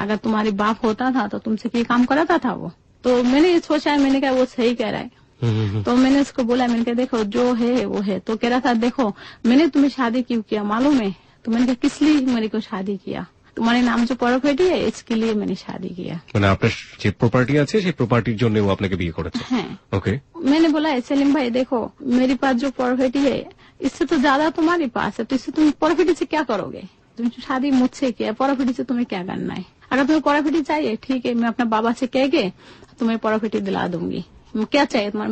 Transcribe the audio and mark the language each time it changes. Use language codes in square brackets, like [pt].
[hi] अगर तुम्हारे बाप होता था तो तुमसे क्या काम कराता था वो? तो मैंने ये सोचा, मैंने कहा वो सही कह रहा है। तो मैंने उसको बोला, मैंने कहा देखो जो है वो है। तो कह रहा था देखो मैंने तुम्हें शादी क्यों किया मालूम है? तो मैंने कहा किस लिए मेरे को शादी किया? तुम्हारे नाम जो प्रॉपर्टी है इसके लिए मैंने शादी किया। [bn] মানে আপনার যে প্রপার্টি আছে সেই প্রপার্টির জন্য ও আপনাকে বিয়ে করেছে? হ্যাঁ। ओके। [hi] मैंने बोला सेलिम भाई देखो मेरे पास जो प्रॉपर्टी है इससे तो ज्यादा तुम्हारे पास है, तो इससे तुम प्रॉपर्टी से क्या करोगे? तुम शादी मुझसे किया, प्रॉपर्टी से तुम्हें क्या करना है? अगर तुम्हें प्रॉपर्टी चाहिए ठीक है, मैं अपना बाबा से कह के तुम्हें प्रॉपर्टी दिला दूंगी। क्या चाहिए तुम्हारा?